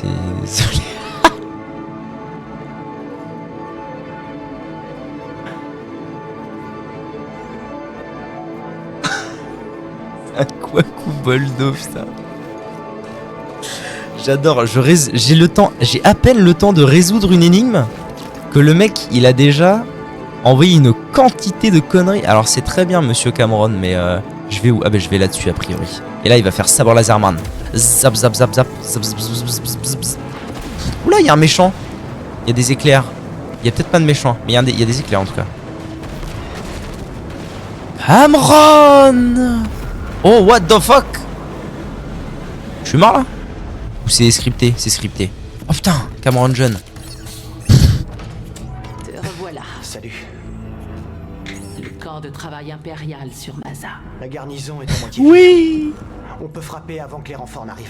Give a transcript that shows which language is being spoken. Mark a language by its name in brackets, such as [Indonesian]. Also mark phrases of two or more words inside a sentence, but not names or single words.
[French] Désolé. Un Kwaku Boldo putain. J'adore, j'ai le temps, j'ai à peine le temps de résoudre une énigme que le mec il a déjà envoyé une quantité de conneries. Alors c'est très bien monsieur Cameron mais je vais où? Ah ben je vais là-dessus a priori. Et là il va faire sabre laserman. Zap zap zap zap zap zap zap zap zap zap zap. Oula il y a un méchant. Il y a des éclairs. Il y a peut-être pas de méchants mais il y a des éclairs en tout cas. Cameron. [English] Oh what the fuck. [French] Je suis mort là? Ou c'est scripté? C'est scripté. Oh putain, Cameron jeune. Te revoilà. Salut. Le camp de travail impérial sur Maza. La garnison est à moitié. Oui. On peut frapper avant que les renforts n'arrivent.